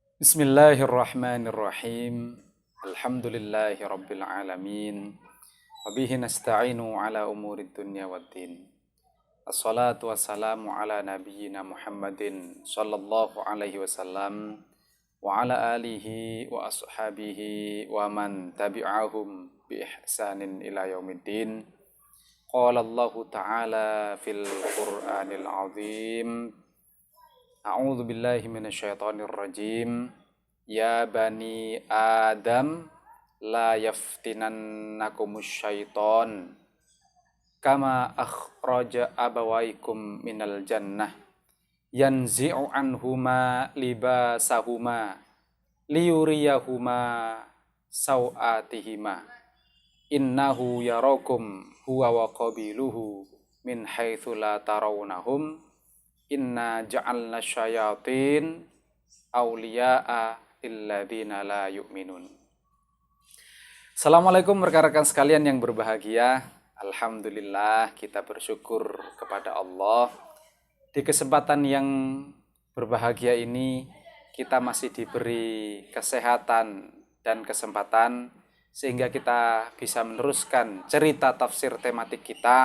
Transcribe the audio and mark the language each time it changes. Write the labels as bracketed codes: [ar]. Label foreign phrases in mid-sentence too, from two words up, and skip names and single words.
[ar] بسم الله الرحمن الرحيم. الحمد لله رب العالمين. وبه نستعين على أمور الدنيا والدين. والصلاة والسلام على نبينا محمد صلى الله عليه وسلم وعلى آله وأصحابه ومن تبعهم بإحسان إلى يوم الدين. قال الله تعالى في القرآن العظيم. أعوذ بالله من الشيطان الرجيم. يا بني آدم لا يفتننكم الشيطان كما أخرج أبويكم من الجنة ينزع عنهما لباسهما ليريهما سوآتهما إنه يراكم هو وقبيله من حيث لا ترونهم إنا جعلنا الشياطين أولياء للذين لا يؤمنون. [id] Assalamualaikum rekan-rekan sekalian yang berbahagia. Alhamdulillah kita bersyukur kepada Allah. Di kesempatan yang berbahagia ini kita masih diberi kesehatan dan kesempatan sehingga kita bisa meneruskan cerita tafsir tematik kita.